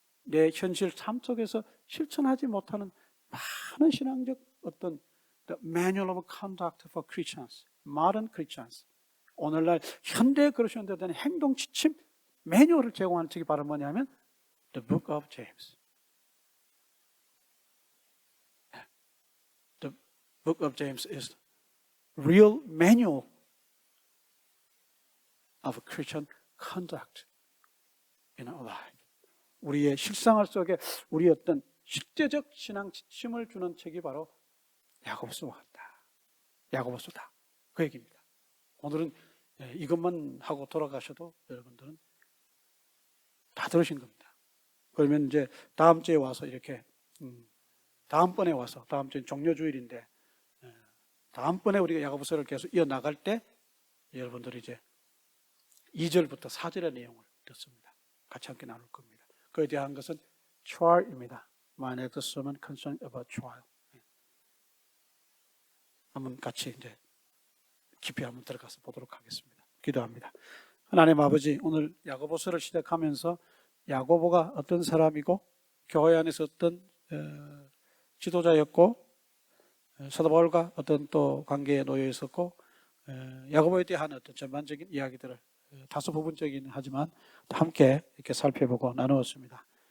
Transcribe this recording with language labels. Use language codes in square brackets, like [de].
[ko] 내 현실 삶 속에서 실천하지 못하는 많은 신앙적 어떤 [en] the manual of conduct for Christians, modern Christians, [ko] 오늘날 현대 그리스도인들에 대한 행동 지침 매뉴얼을 제공하는 책이 바로 뭐냐면 The Book of James. [en] The Book of James is real manual of Christian conduct in our life. [ko] 우리의 실생활 속에 우리 어떤 실제적 신앙 지침을 주는 책이 바로 야고보서와 같다. 야고보서다. 그 얘기입니다. 오늘은 이것만 하고 돌아가셔도 여러분들은 다 들으신 겁니다. 그러면 이제 다음 주에 와서 이렇게 다음번에 와서 다음 주엔 종료주일인데 다음번에 우리가 야고보서를 계속 이어나갈 때 여러분들이 이제 2절부터 4절의 내용을 듣습니다. 같이 함께 나눌 겁니다. 그에 대한 것은 trial입니다. [en] My next sermon concerns about trial. [ko] 한번 같이 이제 깊이 한번 들어가서 보도록 하겠습니다. 기도합니다. 하나님 아버지, 오늘 야고보서를 시작하면서 야고보가 어떤 사람이고 교회 안에서 어떤 지도자였고 사도 바울과 어떤 또 관계에 놓여 있었고 야고보에 대한 어떤 전반적인 이야기들을 다소 부분적이긴 하지만 함께 이렇게 살펴보고 나누었습니다.